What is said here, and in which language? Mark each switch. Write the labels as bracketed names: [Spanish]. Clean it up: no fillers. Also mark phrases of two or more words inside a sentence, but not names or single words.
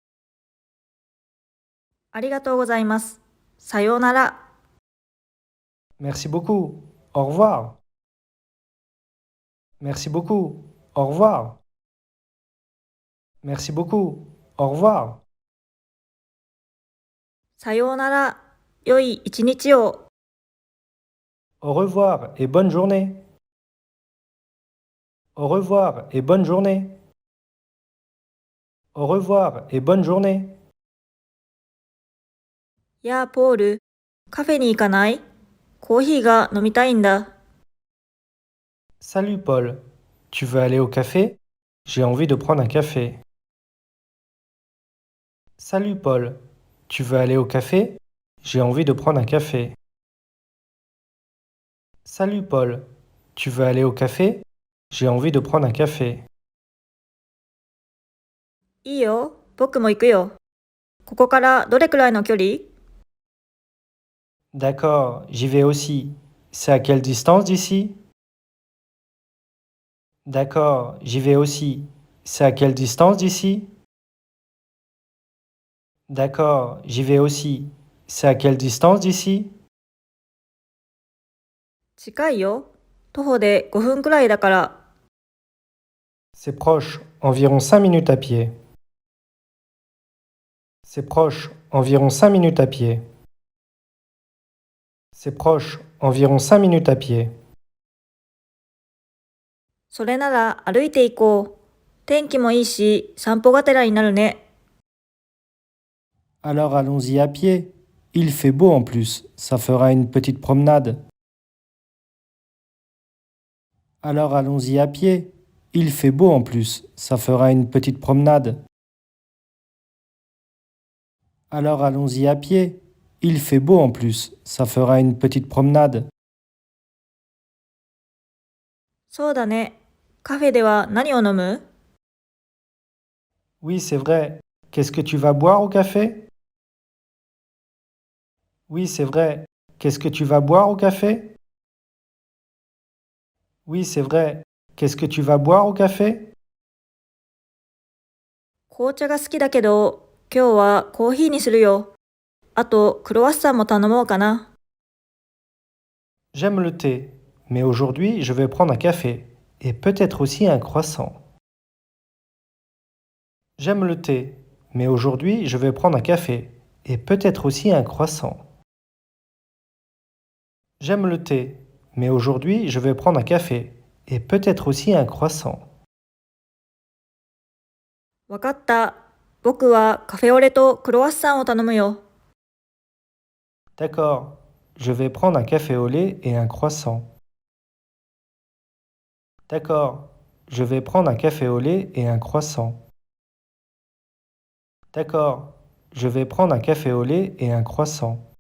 [Japanese] ありがとうございます。さようなら。 [French] Merci beaucoup. Au revoir. Merci beaucoup. Au revoir. Merci beaucoup. Au revoir. [Japanese] さようなら。良い一日を。 [French] Au revoir et bonne journée. Au revoir et bonne journée. Au revoir et bonne journée. [Japanese] やあ、ポール。カフェに行かない？コーヒーが飲みたいんだ。 [French] Salut Paul. Tu veux aller au café? J'ai envie de prendre un café. Salut Paul. Tu veux aller au café? J'ai envie de prendre un café. Salut Paul. Tu veux aller au café? J'ai envie de prendre un café. [Japanese] いいよ。僕も行くよ。ここからどれくらいの距離？ [French] D'accord, j'y vais aussi. C'est à quelle distance d'ici? D'accord, j'y vais aussi. C'est à quelle distance d'ici? D'accord, j'y vais aussi. C'est à quelle distance d'ici? [Japanese] 近いよ。徒歩で5分くらいだから。 [French] C'est proche, environ 5 minutes à pied. C'est proche, environ 5 minutes à pied. C'est proche, environ 5 minutes à pied. [Japanese] それなら歩いて行こう。天気もいいし、散歩がてらになるね。 [French] Alors allons-y à pied. Il fait beau en plus, ça fera une petite promenade. Alors allons-y à pied. Il fait beau en plus, ça fera une petite promenade. Alors allons-y à pied. Il fait beau en plus, ça fera une petite promenade. [Japanese] そうだね。カフェでは何を飲む？ [French] Oui, c'est vrai. Qu'est-ce que tu vas boire au café? Oui, c'est vrai. Qu'est-ce que tu vas boire au café? Oui, c'est vrai. Qu'est-ce que tu vas boire au café? [Japanese] 紅茶が好きだけど、今日はコーヒーにするよ。あと、クロワッサンも頼もうかな。 [French] J'aime le thé, mais aujourd'hui je vais prendre un café et peut-être aussi un croissant. J'aime le thé, mais aujourd'hui je vais prendre un café et peut-être aussi un croissant. J'aime le thé, mais aujourd'hui je vais prendre un café et peut-être aussi un croissant. [Japanese] わかった。僕はカフェオレとクロワッサンを頼むよ。 [French] D'accord, je vais prendre un café au lait et un croissant. D'accord, je vais prendre un café au lait et un croissant. D'accord, je vais prendre un café au lait et un croissant.